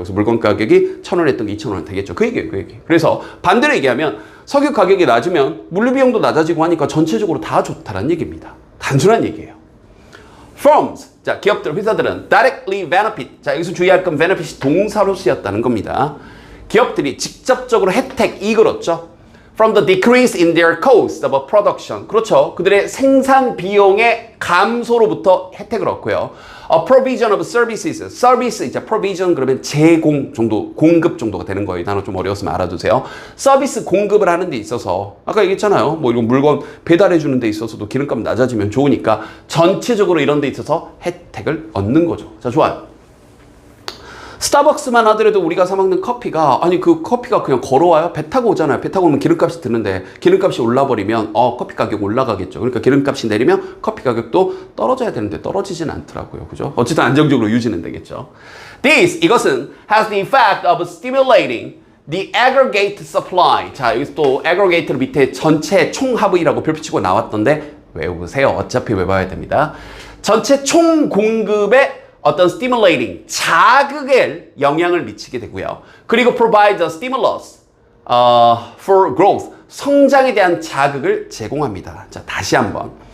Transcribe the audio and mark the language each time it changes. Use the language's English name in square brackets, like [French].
[Korean] 그래서 물건 가격이 1,000원 했던 게 2,000원 되겠죠. 그 얘기예요, 그 얘기. 그래서 반대로 얘기하면 석유 가격이 낮으면 물류 비용도 낮아지고 하니까 전체적으로 다 좋다는 얘기입니다. 단순한 얘기예요. Firms, 자 기업들, 회사들은 [English] directly benefit. [Korean] 자 여기서 주의할 건 benefit이 동사로 쓰였다는 겁니다. 기업들이 직접적으로 혜택, 이익을 얻죠. [English] From the decrease in their cost of production. [Korean] 그렇죠. 그들의 생산 비용의 감소로부터 혜택을 얻고요. [English] A provision of services. [Korean] 서비스, 이제 provision 그러면 제공 정도, 공급 정도가 되는 거예요. 단어 좀 어려웠으면 알아두세요. 서비스 공급을 하는 데 있어서 아까 얘기했잖아요. 뭐 이런 물건 배달해 주는 데 있어서도 기름값 낮아지면 좋으니까 전체적으로 이런 데 있어서 혜택을 얻는 거죠. 자, 좋아요. 스타벅스만 하더라도 우리가 사 먹는 커피가 아니 그 커피가 그냥 걸어와요? 배 타고 오잖아요. 배 타고 오면 기름값이 드는데 기름값이 올라버리면 커피 가격 올라가겠죠. 그러니까 기름값이 내리면 커피 가격도 떨어져야 되는데 떨어지진 않더라고요. 그죠? 어쨌든 안정적으로 유지는 되겠죠. 이것은 [English] has the effect of stimulating the aggregate supply. [Korean] 자, 여기서 또 aggregate를 밑에 전체 총합의라고 별표치고 나왔던데 외우세요. 어차피 외워야 됩니다. 전체 총 공급에 어떤 stimulating, 자극에 영향을 미치게 되고요. 그리고 [English] provide a stimulus for growth, [Korean] 성장에 대한 자극을 제공합니다. 자, 다시 한번.